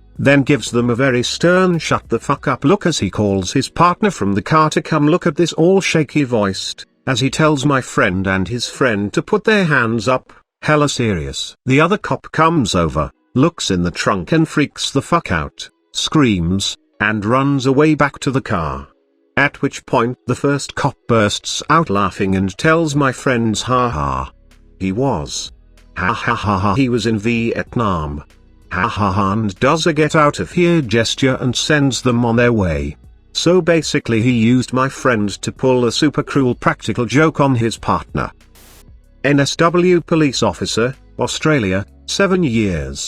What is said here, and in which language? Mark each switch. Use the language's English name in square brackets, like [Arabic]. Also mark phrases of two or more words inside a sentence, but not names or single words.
[English] Then gives them a very stern shut the fuck up look as he calls his partner from the car to come look at this, all shaky voiced, as he tells my friend and his friend to put their hands up, hella serious. The other cop comes over, looks in the trunk and freaks the fuck out, screams, and runs away back to the car. At which point the first cop bursts out laughing and tells my friends ha ha. He was. Ha ha ha ha, he was in Vietnam. Ha ha ha, and does a get out of here gesture and sends them on their way. So basically he used my friend to pull a super cruel practical joke on his partner. NSFW police officer, Australia, 7 years.